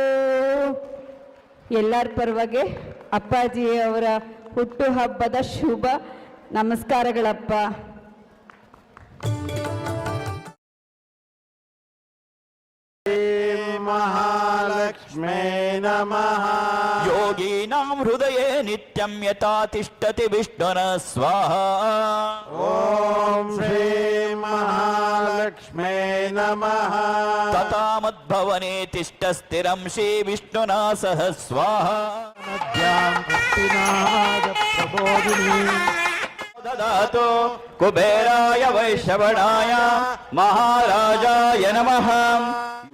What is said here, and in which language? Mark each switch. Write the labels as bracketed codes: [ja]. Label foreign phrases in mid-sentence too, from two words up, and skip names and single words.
[kn] ಎಲ್ಲರ ಪರವಾಗಿ ಅಪ್ಪಾಜಿಯವರ ಹುಟ್ಟುಹಬ್ಬದ ಶುಭ ನಮಸ್ಕಾರಗಳಪ್ಪ. [sa] ಮಹಾಲಕ್ಷ್ಮೇ ನಮಃ. ಯೋಗೀನಾಂ ಹೃದಯೇ ನಿತ್ಯಂ ಯಥಾ ತಿಷ್ಠತಿ ವಿಷ್ಣುನ ಸ್ವಾಹ. ಓಂ ಶ್ರೀ ಮಹಾಲಕ್ಷ್ಮೇ ನಮಃ. ತಥಾ ಮದ್ಭವನೆ ತಿಷ್ಠ ಸ್ಥಿರಂ ಶ್ರೀ ವಿಷ್ಣುನಾ ಸಹ ಸ್ವಾಹ. ದದಾತು ಕುಬೇರಾಯ ವೈಶ್ರವಣಾಯ ಮಹಾರಾಜಾಯ ನಮಃ.